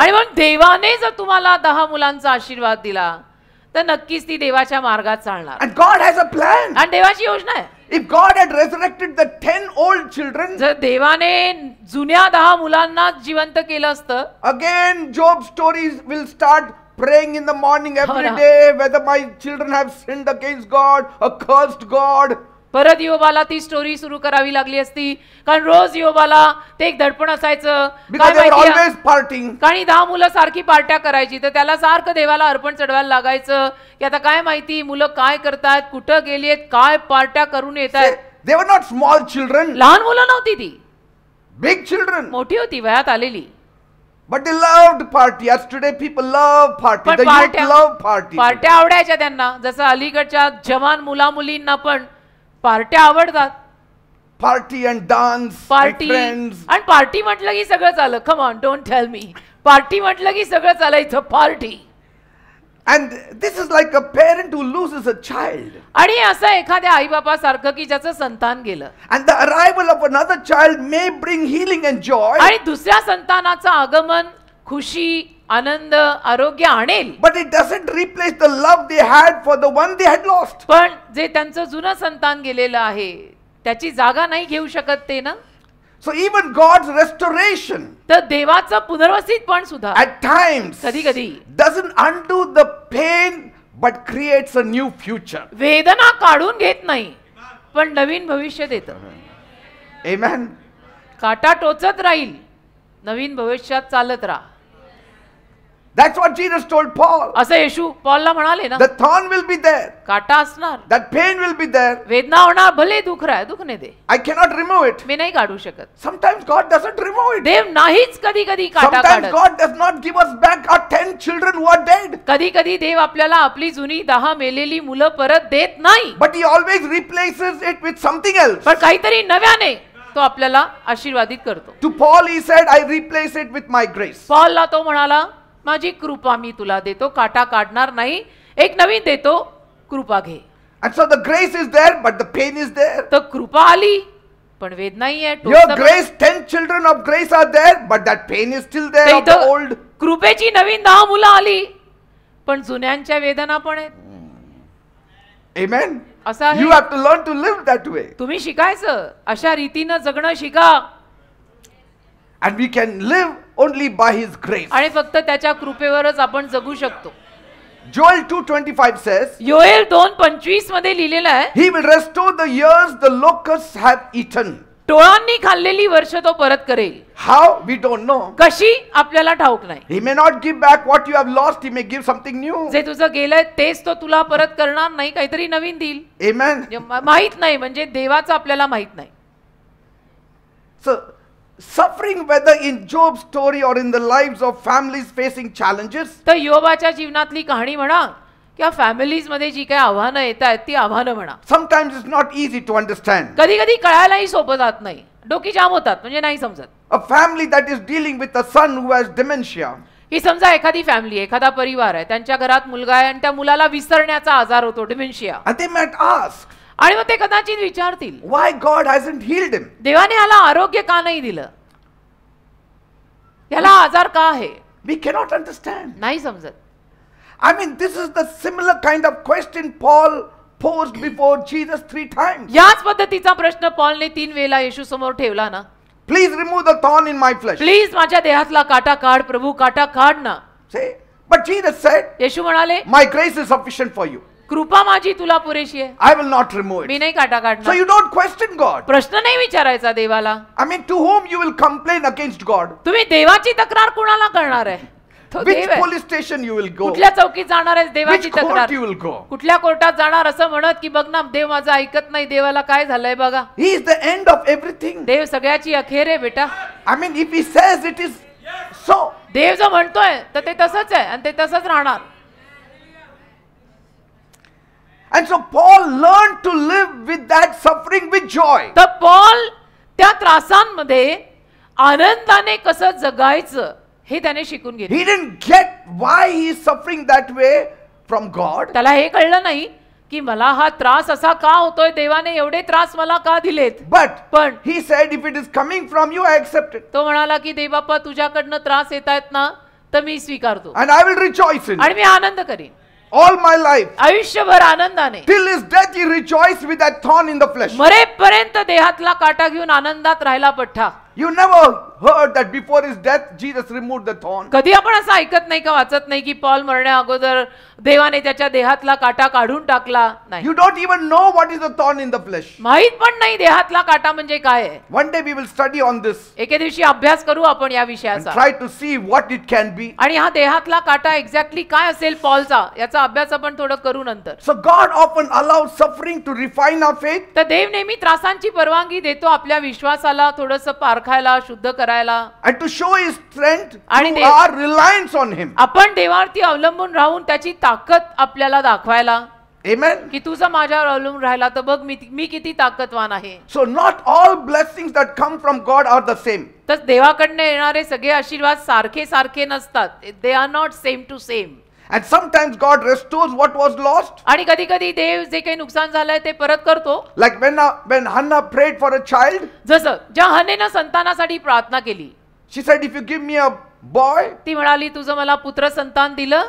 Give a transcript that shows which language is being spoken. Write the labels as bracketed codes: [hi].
[mr] आणि मग देवाने जर तुम्हाला 10 मुलांचा आशीर्वाद दिला तर नक्कीच ती देवाच्या मार्गात चालणार. [en] And God has a plan. [mr] आणि देवाची योजना आहे. [en] If God had resurrected the 10 old children, [mr] जर देवाने जुन्या 10 मुलांना जिवंत केलं असतं, [en] again Job's stories will start praying in the morning every [mr] ना. [en] day whether my children have sinned against God or cursed God. [mr] परत योबाला ती स्टोरी सुरू करावी लागली असती, कारण रोज योबाला ते एक दडपण असायचं. [en] Because they were always partying. [mr] कारण 10 मुलं सारखी पार्ट्या करायची, तर त्याला सारखं देवाला अर्पण चढवायला लागायचं की आता काय माहिती मुलं काय करतायत, कुठं गेलीत, काय पार्ट्या करून येतायत. [en] They were not small children, [mr] लहान मुलं नव्हती ती, [en] big children. [mr] मोठी होती, वयात आलेली. [en] But they loved party. As today people love party. [mr] पण [en] The youth love party. [mr] पार्ट्या आवडायच्या त्यांना, जसं अलीकडच्या जवान मुला मुलींना पण पार्ट्या आवडतात. [en] Party and dance and [mr] party [en] friends. [mr] आणि पार्टी म्हटलं की सगळं चालं. [en] Come on, don't tell me. [mr] Party म्हटलं की सगळं चालायचं. Party. [en] And this is like a parent who loses a child. [mr] आणि असं एखाद्या आईबापासारखं की ज्याचं संतान गेलं [en] And the arrival of another child may bring healing and joy. [mr] आणि दुसऱ्या संतानाचं आगमन खुशी, आनंद, आरोग्य आणेल. [en] But it doesn't replace the love they had for the one they had lost. [mr] पण जे त्यांचं जुनं संतान गेलेलं आहे त्याची जागा नाही घेऊ शकत ते ना. [en] So even God's restoration [mr] तर देवाचं पुनर्वसित पण सुद्धा [en] at times [mr] कधी कधी [en] doesn't undo the pain but creates a new future. [mr] वेदना काढून घेत नाही, पण नवीन भविष्य देतं. [en] Amen. [mr] काटा टोचत राहील, नवीन भविष्यात चालत राहा. [en] That's what Jesus told Paul. [mr] असं येशू पॉलला म्हणाले ना. [en] The thorn will be there. [mr] काटा असणार, [en] That pain will be there. [mr] वेदना होणार, भले दुःख राह, दुःख नाही दे, [en] I cannot remove it. [mr] मी नाही काढू शकत. [en] Sometimes God doesn't remove it. [mr] देव नाहीच कधी कधी काटा [en] Sometimes [mr] काढत. [en] God does not give us back our 10 children who are dead. [mr] कधी कधी देव आपल्याला आपली जुनी 10 मेलेली मुलं परत देत नाही, [en] But He always replaces it with something else. [mr] पण काहीतरी नव्याने तो आपल्याला आशीर्वादित करतो. [en] To Paul He said, I replace it with my grace. [mr] पॉलला तो म्हणाला, माझी कृपा मी तुला देतो, काटा काढणार नाही, एक नवीन देतो, कृपा घे. [en] And so the grace is there, but the pain is there. [mr] तर कृपा आली पण वेदनाही आहे. [en] Your [mr] टोचतं [en] grace, 10 children of grace are there, but that pain is still there [mr] पण. [en] of the [mr] इथं [en] old. [mr] कृपेची नवीन 10 मुलं आली, पण जुन्यांच्या वेदना पण आहेत. [en] Amen. [mr] असं आहे. [en] You have to learn to live that way. [mr] तुम्ही शिकायचं, अशा रीतीनं जगणं शिका. [en] And we can live only by His grace. [mr] आणि फक्त त्याच्या कृपेवरच आपण जगू शकतो. [en] Joel 2:25 says, [mr] योएल 2:25 मध्ये लिहिलेलं आहे, [en] He will restore the years the locusts have eaten. [mr] टोळांनी खाल्लेली वर्ष तो परत करेल. [en] How? We don't know. [mr] कशी आपल्याला ठाऊक नाही. [en] He may not give back what you have lost. He may give something new. [mr] जे तुझं गेलंय तेच तो तुला परत करणार नाही, काहीतरी नवीन देईल. [en] Amen. [mr] माहित नाही, म्हणजे देवाचं आपल्याला माहित नाही. [en] So, suffering, whether in Job's story or in the lives of families facing challenges, [mr] तर योबाच्या जीवनातली कहाणी म्हणा किंवा फॅमिलीज मध्ये जी काही आव्हानं येत आहेत ती आव्हानं म्हणा, [en] sometimes it's not easy to understand. [mr] कधी कधी कळायलाही सोपं जात नाही, डोकी जाम होतात, म्हणजे नाही समजत. [en] A family that is dealing with a son who has dementia. [mr] ही समजा एखादी फॅमिली, एखादा परिवार आहे, त्यांच्या घरात मुलगा आहे आणि त्या मुलाला विसरण्याचा आजार होतो, dementia. [en] And they might ask, [mr] आणि मग ते कदाचित विचारतील, [en] why God hasn't healed him? [mr] देवाने याला आरोग्य का नाही दिलं, याला आजार का आहे? [en] We cannot understand. [mr] नाही समजत. [en] I mean, this is the similar kind of question Paul posed before Jesus 3 times. [mr] याच पद्धतीचा प्रश्न पॉलने 3 वेळा येशू समोर ठेवला ना. [en] Please remove the thorn in my flesh. [mr] Please माझ्या देहातला काटा काढ प्रभू, काटा काढ ना. [en] See? But Jesus said, [mr] येशू म्हणाले, [en] my grace is sufficient for you. [mr] कृपा माझी तुला पुरेशी आहे, [en] I will not remove [mr] मी [en] it. [mr] नाही काटा [en] So [mr] काढणार. [en] you don't question God. [mr] प्रश्न नाही विचारायचा देवाला. [en] I mean, to whom you will complain against God? [mr] तुम्ही देवाची तक्रार कुणाला करणार आहे? तो [en] Which [mr] देव आहे. [en] police station you will go? [mr] कुठल्या चौकीत जाणार आहे देवाची [en] Which court [mr] तक्रार? [en] you will go? [mr] कुठल्या कोर्टात जाणार असं म्हणत की बघ ना देव माझं ऐकत नाही, देवाला काय झालंय बघा. [en] He is the end of everything. [mr] देव सगळ्याची अखेर आहे बेटा. [en] I mean, if He says it is so. [mr] देव जो म्हणतोय तर ते तसंच आहे आणि ते तसंच राहणार. [en] And so Paul learned to live with that suffering with joy. [mr] तर पॉल त्या त्रासांमध्ये आनंदाने कसं जगायचं हे त्याने शिकून घेतलं. [en] He didn't get why he is suffering that way from God. [mr] त्याला हे कळलं नाही की मला हा त्रास असा का होतोय, देवाने एवढे त्रास मला का दिलेत. [en] But [mr] पण [en] he said, if it is coming from you, I accept it. [mr] तो म्हणाला की देवबाप्पा तुझ्याकडनं त्रास येत आहेत ना, तर मी स्वीकारतो [en] And I will rejoice in [mr] आणि [en] it. [mr] मी आनंद करीन. [en] all my life. [mr] आयुष्यभर आनंदाने [en] Till his death he rejoiced with that thorn in the flesh. [mr] मरेपर्यंत देहातला काटा घेऊन आनंदात राहिला पठ्ठा. [en] You never heard that before his death Jesus removed the thorn. [mr] कधी आपण असं ऐकत नाही का, वाचत नाही की पॉल मरण्या अगोदर देवाने त्याच्या देहातला काटा काढून टाकला? नाही. [en] You don't even know what is the thorn in the flesh. [mr] माहित पण नाही देहातला काटा म्हणजे काय आहे. [en] One day we will study on this [mr] एके दिवशी अभ्यास करू आपण या [en] and [mr] विषयाचा, [en] try to see what it can be. [mr] आणि हा देहातला काटा एक्झॅक्टली काय असेल पॉलचा, याचा अभ्यास आपण थोडं करू नंतर. [en] So God often allows suffering to refine our faith. [mr] तर देव नेहमी त्रासांची परवानगी देतो आपल्या विश्वासाला थोडंसं पारखायला, शुद्ध करायला, [en] And to show his strength [mr] आणि [en] through [mr] ते- [en] our reliance on him. [mr] आपण देवावरती अवलंबून राहून त्याची ताकद आपल्याला दाखवायला, [en] Amen. [mr] की तुझा माझ्यावर अवलंबून राहिला तर बघ मी किती ताकदवान आहे. [en] So not all blessings that come from God are the same. [mr] तर देवाकडनं येणारे सगळे आशीर्वाद सारखे सारखे नसतात. [en] They are not same to same. And sometimes God restores what was lost. [mr] आणि कधी कधी देव जे काही नुकसान झालंय ते परत करतो. [en] Like when Hannah prayed for a child, [mr] जसं ज्या हन्नेनं संतानासाठी प्रार्थना केली, [en] she said, if you give me a boy, [mr] ती म्हणाली तुझं मला पुत्र संतान दिलं